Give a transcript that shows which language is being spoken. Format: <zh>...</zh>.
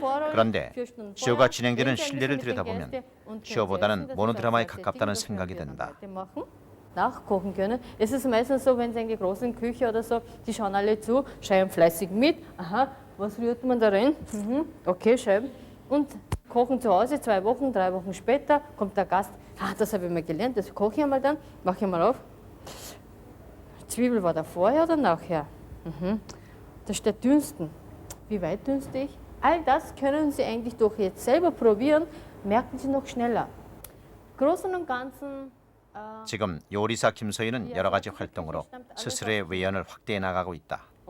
<ko>그런데 쇼가 진행되는 실내를 들여다보면 쇼보다는 모노드라마에 가깝다는 생각이 든다.</ko> <de>nachkochen können. Es ist meistens so, wenn sie in die großen Küche oder so, die schauen alle zu, schreiben fleißig mit. Aha, was rührt man da rein? Okay, schreiben. Und kochen zu Hause 2 Wochen, 3 Wochen später kommt der Gast. Ah, das habe ich mal gelernt, das koche ich einmal dann, mache ich mal auf. Zwiebel war da vorher oder nachher? Da steht dünsten. Wie weit dünste ich? All das können Sie eigentlich durch jetzt selber probieren, merken Sie noch schneller. Großen und Ganzen</de> <ko>지금 요리사 김소희는 여러 가지 활동으로 스스로의 외연을 확대해 나가고 있다.</ko>